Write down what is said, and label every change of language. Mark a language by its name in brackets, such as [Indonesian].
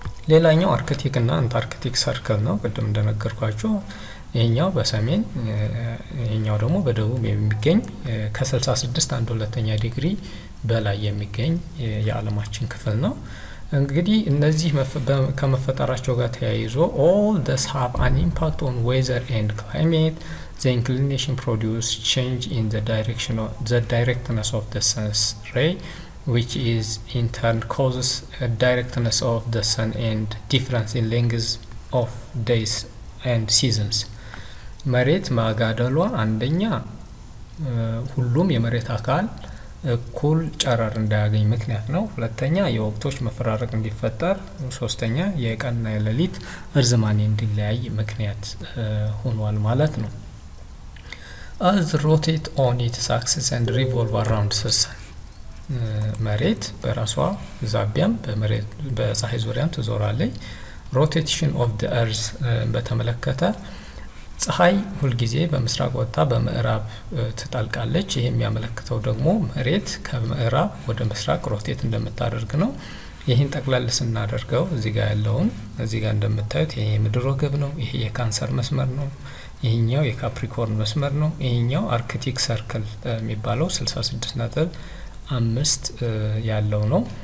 [Amharic] ሌላኛው አርክቲክ እና አንታርክቲክ ሰርክል ነው። ቅድም እንደነገርኳችሁ ይሄኛው በሰሜን ይሄኛው ደግሞ በደቡብ የሚገኝ ከ66.1/2 ዲግሪ በላይ የሚገኝ የዓለማችን ክፍል ነው። እንግዲህ እነዚህ ከመፈጠራቸው ጋር ተያይዞ [English] all this have an impact on weather and climate. The inclination produce change in the directness of the sun's ray, which is in turn causes a directness of the sun and difference in length of days and seasons. [Amharic] መሬት ማጋደሏ አንደኛ ሁሉም የመሬት አካል እኩል ጨረር እንዳያገኝ ምክንያት ነው። ሁለተኛ የወቅቶች መፈራረቅ እንዲፈጠር፣ ሶስተኛ የቀንና የሌሊት እርዝማኔ እንዲለያይ ምክንያት ሆኗል ማለት ነው። [English] Earth rotate on its axis and revolve around the sun. [Amharic] መሬት በራሷ ዛቢያም በፀሐይ ዙሪያም ትዞራለች። [English] rotation of the earth [Amharic] በተመለከተ ፀሐይ ሁሉ ጊዜ በምስራቅ ወጣ በምዕራብ ትጣልቃለች። ይሄ የሚያመለክተው ደግሞ መሬት ከምዕራብ ወደ ምስራቅ ሮቴት እንደምታደርግ ነው። ይሄን ጠቅላላ ስናደርገው እዚህ ጋር ያለውን እዚህ ጋር እንደምታዩት ይሄ ምድር ወገብ ነው። ይሄ የካንሰር መስመር ነው። ይሄኛው የካፕሪኮርን መስመር ነው። ይሄኛው አርክቲክ ሰርክል የሚባለው 66.5 ያለው ነው።